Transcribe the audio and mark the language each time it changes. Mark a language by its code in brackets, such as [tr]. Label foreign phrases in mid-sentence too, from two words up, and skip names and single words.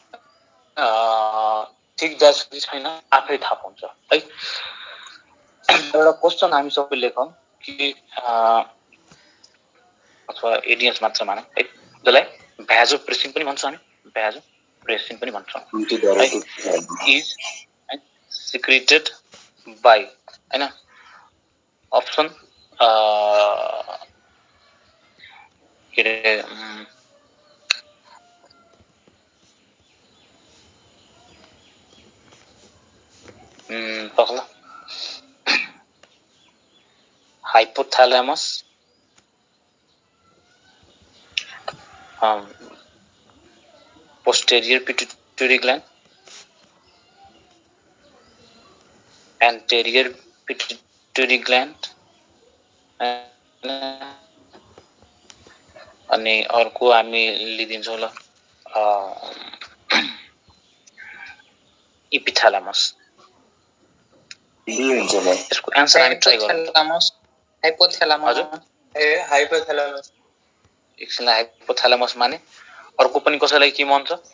[ne] ठीक जसरी छैन आफै थाहा पाउँछ है एउटा क्वेशन हामी सबै लेखौं कि अथवा एडिएस मात्र मानौं है जसलाई भ्याजोप्रेसिन पनि भन्छौं हामी भ्याजोप्रेसिन पनि भन्छौं [en] is secreted by [ne] हैन अप्सन के रे पगला हाइपोथैलेमस [en] posterior pituitary gland anterior pituitary gland [ne] अनि अर्को हामी लिदिन्छौं ल इपिथ्यालामस यसको आन्सर हामी ट्राई गरौँ हाइपोथ्यालामस एकछिनलाई हाइपोथ्यालामस माने अर्को पनि कसैलाई के भन्छ